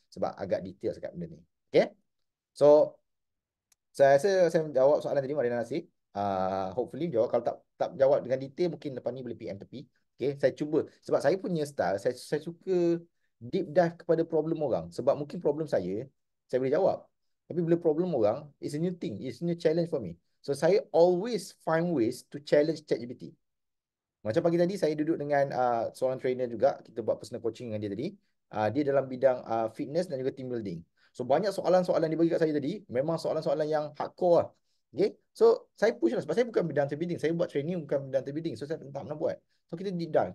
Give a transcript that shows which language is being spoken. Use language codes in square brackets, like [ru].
[ms] Sebab agak detail sangat benda ni. Okay. So saya rasa saya jawab soalan tadi Marina Nasir. Hopefully jawab. Kalau tak jawab dengan detail, mungkin lepas ni boleh PM tepi. Okay. Saya cuba. Sebab saya punya style, saya suka deep dive kepada problem orang. Sebab mungkin problem saya boleh jawab. Tapi bila problem orang, [en] it's a new thing. It's a new challenge for me. So [ms] saya [en] always find ways to challenge ChatGPT. [ms] Macam pagi tadi saya duduk dengan seorang trainer juga. Kita buat personal coaching dengan dia tadi. Dia dalam bidang fitness dan juga team building. So banyak soalan-soalan dia bagi kat saya tadi. Memang soalan-soalan yang hardcore lah. Okay. So saya push lah. Sebab saya bukan bidang team building. Saya buat training bukan bidang team building. So saya tak pernah buat. So kita deep dive.